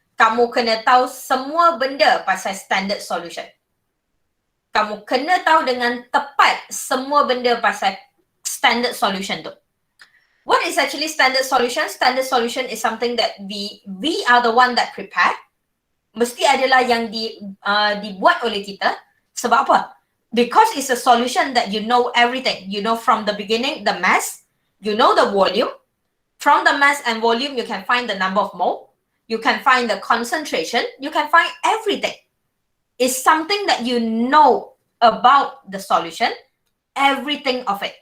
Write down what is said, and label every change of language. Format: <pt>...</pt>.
<ms>Kamu kena tahu semua benda pasal standard solution. Kamu kena tahu dengan tepat semua benda pasal standard solution tu.</ms> <en>What is actually standard solution? Standard solution is something that we are the one that prepare.</en> <ms>Mesti adalah yang dibuat oleh kita. Sebab apa?</ms> <en>Because it's a solution that you know everything. You know from the beginning the mass, you know the volume. From the mass and volume, you can find the number of mole. You can find the concentration. You can find everything. It's something that you know about the solution, everything of it.</en>